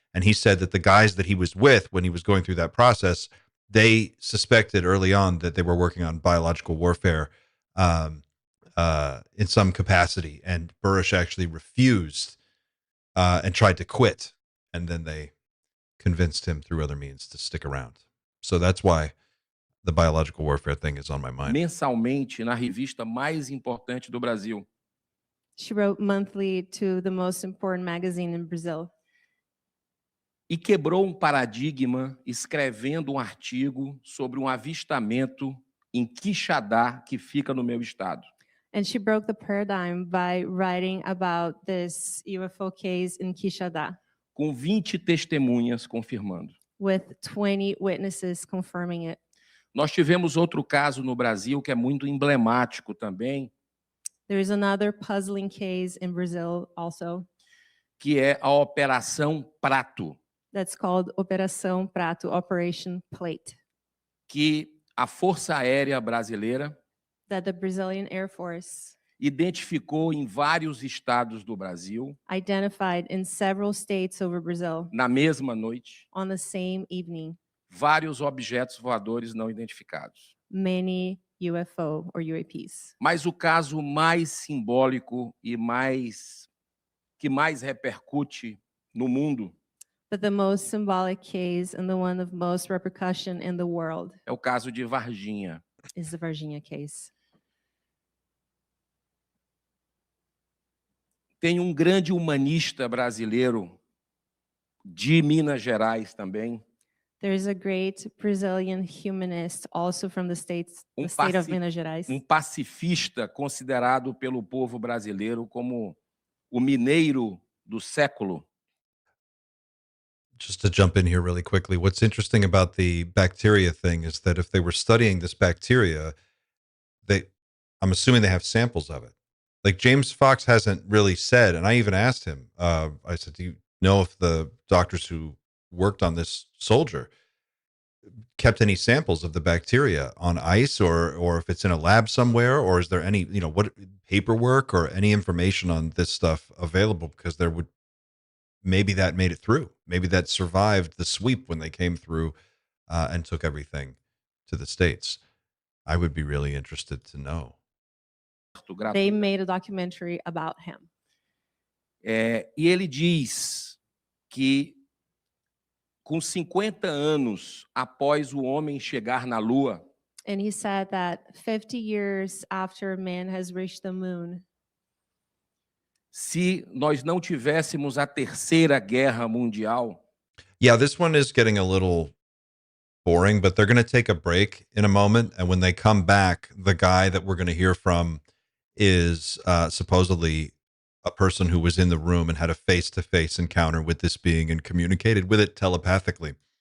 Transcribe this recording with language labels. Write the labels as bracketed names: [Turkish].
[English] And he said that the guys that he was with when he was going through that process, they suspected early on that they were working on biological warfare in some capacity, and Burrish actually refused and tried to quit, and then they convinced him through other means to stick around. So that's why the biological warfare thing is on my mind. [Portuguese] Mensalmente na revista mais importante do Brasil. [English] She wrote monthly to the most important magazine in Brazil. [Portuguese] E quebrou paradigma escrevendo artigo sobre avistamento em Quixadá, que fica no meu estado. [English] And she broke the paradigm by writing about this UFO case in Quixadá, [Portuguese] Com 20 testemunhas confirmando. [English] with 20 witnesses confirming it. [Portuguese] Nós tivemos outro caso no Brasil que é muito emblemático também, [English] There is another puzzling case in Brazil also [Portuguese] que é a Operação Prato, [English] that's called Operação Prato, Operation Plate, [Portuguese] que a Força Aérea Brasileira [English] that the Brazilian Air Force [Portuguese] identificou em vários estados do Brasil, [English] identified in several states over Brazil [Portuguese] na mesma noite, [English] on the same evening, [Portuguese] vários objetos voadores não identificados. [English] many UFO or UAPs. [Portuguese] Mas o caso mais simbólico e que mais repercute no mundo [English] But the most symbolic case and the one of most repercussion in the world [Portuguese] é o caso de Varginha. [English] is the Varginha case. [Portuguese] Tem grande humanista brasileiro de Minas Gerais também, [English] There is a great Brazilian humanist also from the state of Minas Gerais, [Portuguese] pacifista considerado pelo povo brasileiro como o mineiro do século. [English] Just to jump in here really quickly, what's interesting about the bacteria thing is that if they were studying this bacteria, I'm assuming they have samples of it. Like James Fox hasn't really said, and I even asked him, I said, do you know if the doctors who worked on this soldier kept any samples of the bacteria on ice, or if it's in a lab somewhere, or is there any, what paperwork or any information on this stuff available? Because there would, maybe that made it through. Maybe that survived the sweep when they came through and took everything to the States. I would be really interested to know. They made a documentary about him. [Portuguese] E ele diz que, com 50 anos após o homem chegar na Lua, [English] And he said that 50 years after man has reached the moon, [Portuguese] se nós não tivéssemos a Terceira Guerra Mundial, [English] Yeah, this one is getting a little boring, but they're going to take a break in a moment. And when they come back, the guy that we're going to hear from is supposedly a person who was in the room and had a face-to-face encounter with this being and communicated with it telepathically.